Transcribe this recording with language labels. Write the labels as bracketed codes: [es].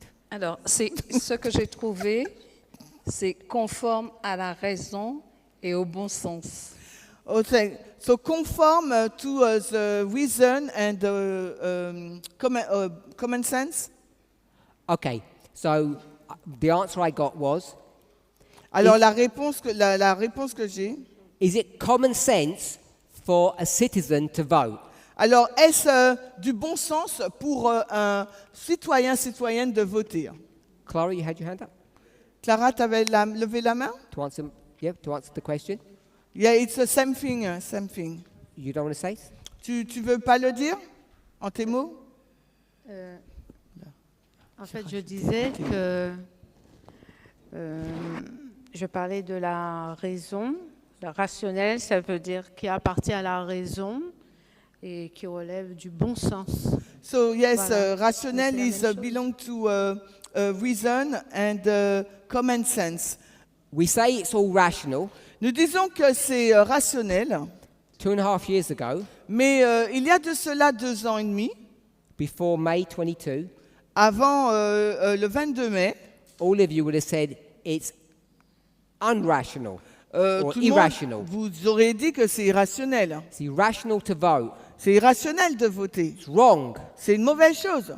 [fr] Alors, c'est ce que j'ai trouvé, c'est conforme à la raison et au bon sens. [en] Okay. So conform to the reason and common sense. Okay, so the answer I got was, [fr] Alors la réponse que j'ai. [en] is it common sense for a citizen to vote? [fr] Alors est-ce du bon sens pour un citoyenne de voter? [en] Clara, you had your hand up [fr] Clara, tu avais levé la main? [en] to answer the question? Yeah, it's the same thing, same thing. You don't want to say? [fr] Tu veux pas le dire en tes mots? En fait, je disais que je parlais de la raison. Le rationnel, ça veut dire qui appartient à la raison et qui relève du bon sens. [en] So yes, [fr] Voilà. rationnel C'est la [en] is [fr] même chose. [en] belong to reason and common sense. We say it's all rational. [fr] Nous disons que c'est rationnel, [en] 2.5 years ago, [fr] mais il y a de cela 2 ans et demi, [en] before May 22, [fr] avant le 22 mai, [en] all of you would have said it's unrational or [fr] tout le [en] irrational. [fr] monde vous aurez dit que c'est irrationnel. [en] It's irrational to vote. [fr] C'est irrationnel de voter. [en] It's wrong. [fr] C'est une mauvaise chose.